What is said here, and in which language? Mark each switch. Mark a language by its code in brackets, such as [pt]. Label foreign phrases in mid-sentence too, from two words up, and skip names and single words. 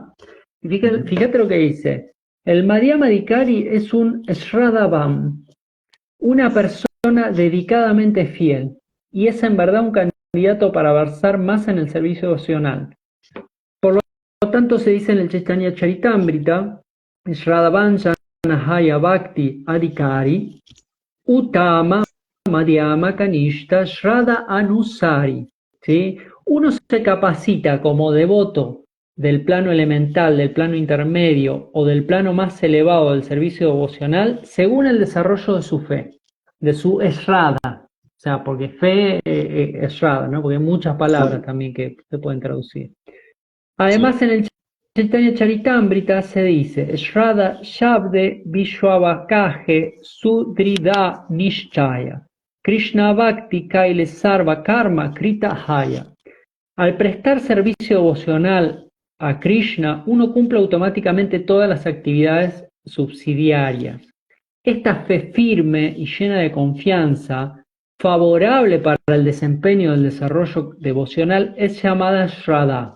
[es] Fíjate lo que dice. El Madhyamadikari es un Shraddhavam, una persona dedicadamente fiel, y es en verdad un candidato para avanzar más en el servicio devocional. Por lo tanto, se dice en el Chaitanya Charitamrita, [bn] শ্রদ্ধাবানজন হয় ভক্তি অধিকারী, উত্তম মধ্যম কনিষ্ঠ শ্রদ্ধা অনুসারী. [es] ¿Sí? Uno se capacita como devoto del plano elemental, del plano intermedio o del plano más elevado del servicio devocional según el desarrollo de su fe, de su Shraddha. O sea, porque fe es Shraddha, ¿no? Porque hay muchas palabras también que se pueden traducir. Además, en el Chaitanya Charitamrita se dice [bn] শ্রদ্ধা শব্দে বিশ্বাবকজে সুদৃঢ় নিশ্চয় কৃষ্ণ ভক্তি কৈলে সর্ব কর্ম কৃত হয়. [es] Al prestar servicio devocional a Krishna, uno cumple automáticamente todas las actividades subsidiarias. Esta fe firme y llena de confianza, favorable para el desempeño del desarrollo devocional, es llamada Shraddha.